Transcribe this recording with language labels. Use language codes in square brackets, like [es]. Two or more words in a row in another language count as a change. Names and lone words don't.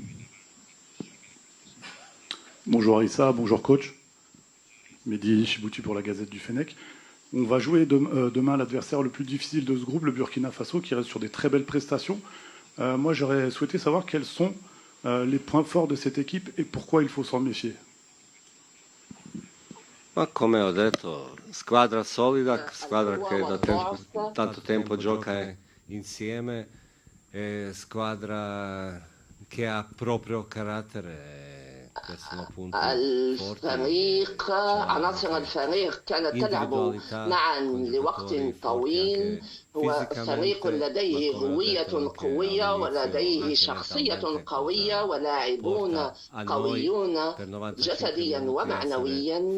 [fr] Bonjour Aïssa, bonjour coach. Mehdi Chibouti pour la Gazette du Fennec. On va jouer demain l'adversaire le plus difficile de ce groupe, le Burkina Faso, qui reste sur des très belles prestations. Moi, j'aurais souhaité savoir quels sont les points forts de cette équipe et pourquoi il faut s'en méfier. [it] Ma come ho detto, squadra solida, squadra che da tanto tempo gioca insieme, squadra che ha proprio carattere. [ar] الفريق عناصر الفريق كانت تلعب معا لوقت طويل. هو فريق لديه هوية قوية ولديه شخصية قوية ولاعبون قويون جسديا ومعنويا.